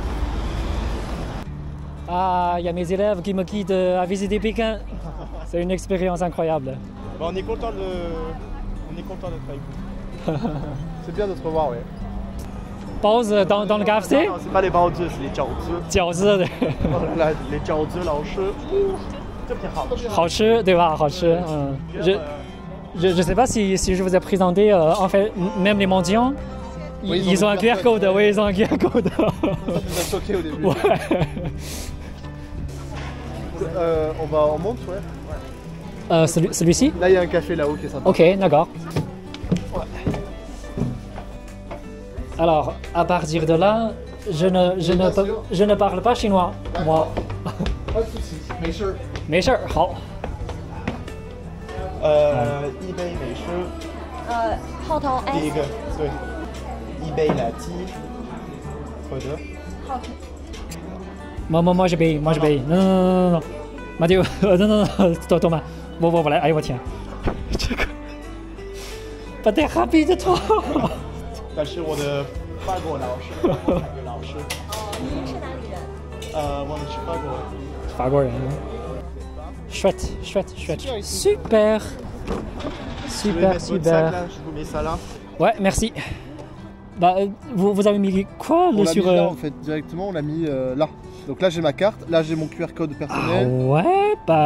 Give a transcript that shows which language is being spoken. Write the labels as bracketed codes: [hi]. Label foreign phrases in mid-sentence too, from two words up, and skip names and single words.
[fr] Ah, il y a mes élèves qui me guident à visiter Pékin. C'est une expérience incroyable. Bah, on est content d'être avec vous. C'est bien de te revoir, oui. Pause dans le KFC? Non, c'est pas les baozi, c'est les jiaozi. [zh] 饺子的 [fr] Les jiaozi [zh] 老师，这挺好吃。好吃，对吧？好吃， [fr] 嗯。Je sais pas si je vous ai présenté, en fait, même les mendiants, Oui, ils ont un QR code, ouais. oui, ils ont un QR code. Ça nous a choqué au début. Ouais. On monte, ouais. Celui-ci? Là, il y a un café là-haut qui est sympa. Ok, d'accord. Alors, à partir de là, je ne parle pas chinois, moi. Pas de soucis, mais sure. [zh] 没事儿，好。一杯美式，号头第一 S 个对，一杯拿铁，好的。号头 [fr] moi je paye, moi je paye. Non, non, non, non, non. Mathieu, non, non, non, Thomas. Bon, voilà, allez, [zh] 我天。这个 [fr] ，pas très rapide, toi. [zh] 但是我的法国老师，法国老师，您是哪里人？我们是法国。 [fr] 法国人。Chouette, chouette, chouette. Super. Je vais mettre votre sac Super. là, je vous mets ça là. Ouais, merci. Bah, vous avez mis quoi On l'a sur... mis là en fait, directement, on l'a mis là. Donc là, j'ai ma carte, là, j'ai mon QR code Ah personnel. ouais, bah